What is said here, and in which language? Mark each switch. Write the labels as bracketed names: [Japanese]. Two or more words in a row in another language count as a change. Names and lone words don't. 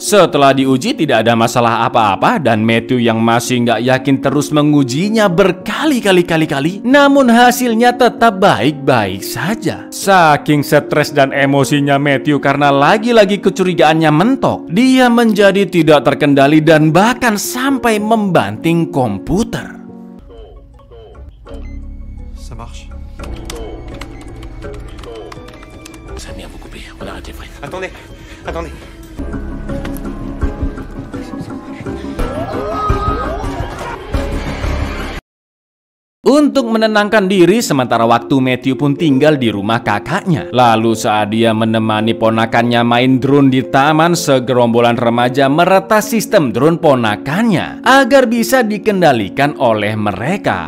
[Indonesian] Setelah diuji tidak ada masalah apa-apa dan Matthew yang masih nggak yakin terus mengujinya berkali-kali. Namun hasilnya tetap baik-baik saja. Saking stres dan emosinya Matthew karena lagi-lagi kecurigaannya mentok, dia menjadi tidak terkendali dan bahkan sampai membanting komputer. [French] Ça marche. Ça a bien vous couper, on arrête les frais. Attendez, attendez. [Indonesian] Untuk menenangkan diri, sementara waktu Matthew pun tinggal di rumah kakaknya. Lalu saat dia menemani ponakannya main drone di taman, segerombolan remaja meretas sistem drone ponakannya agar bisa dikendalikan oleh mereka.